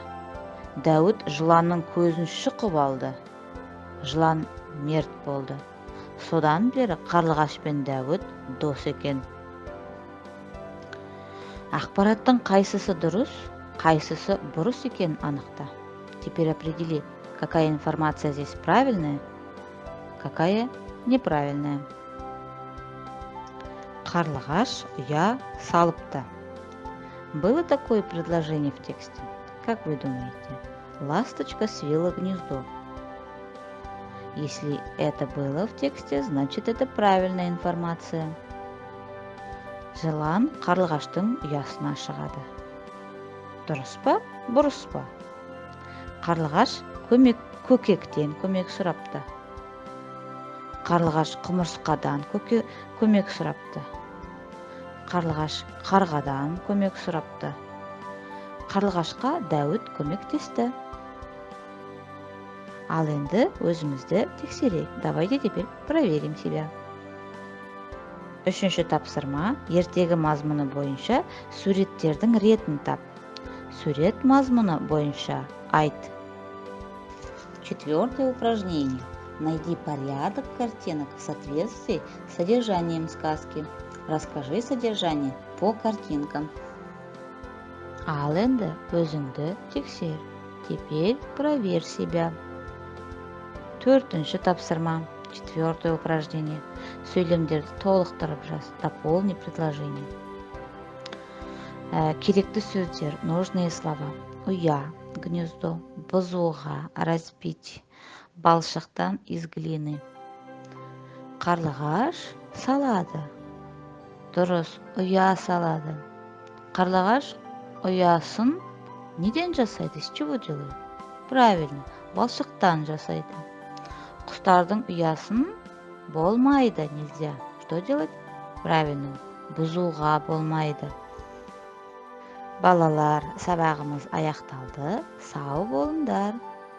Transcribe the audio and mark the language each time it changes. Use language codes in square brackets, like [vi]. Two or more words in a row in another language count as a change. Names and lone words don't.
[kk] Дәуіт жыланның көзін шұқып алды. Жылан мерт болды. Содан бері қарлығаш пен Дәуіт дос екен. Ақпараттың қайсысы дұрыс, қайсысы бұрыс екен анықта. [ru] Теперь определи, какая информация здесь правильная, какая неправильная. [kk] Қарлығаш ұя салыпты. [ru] Было такое предложение в тексте? Как вы думаете? Ласточка свила гнездо. Если это было в тексте, значит это правильная информация. [kk] Жылан қарлығаштың ұясына шығады. Дұрыс па, бұрыс па? Қарлығаш көкектен көмек сұрапты. Қарлығаш құмырсқадан көмек сұрапты. Қарлығаш қарғадан көмек сұрапты. Қарлығашқа Дәуіт көмектесті. Ал енді өзімізді тексерейік. [ru] Давайте теперь проверим себя. [kk] Үшінші тапсырма. Ертегі мазмұны бойынша суреттердің ретін тап. Сурет мазмұны бойынша айт. [ru] Четвертое упражнение. Найди порядок картинок в соответствии с содержанием сказки. Расскажи содержание по картинкам. [kk] Ал енді өзіңді тексер. [ru] Теперь проверь себя. [kk] Төртінші тапсырма. [ru] Четвертое упражнение. [kk] Сөйлемдерді толықтырып жаз. [ru] Дополни предложение. [kk] Керекті сөздер, [ru] нужные слова. Уя, гнездо, бузуға, разбить, балшықтан из глины. [kk] Қарлығаш салады. Дұрыс, ұя салады. Қарлығаш ұясын неден жасайды? [ru] С чего делает? Правильно, [kk] балшықтан жасайды. Құстардың ұясын болмайды, [ru] нельзя. Что делать? Правильно, [kk] бұзуға болмайды. Балалар, сабағымыз аяқталды. Сау болыңдар.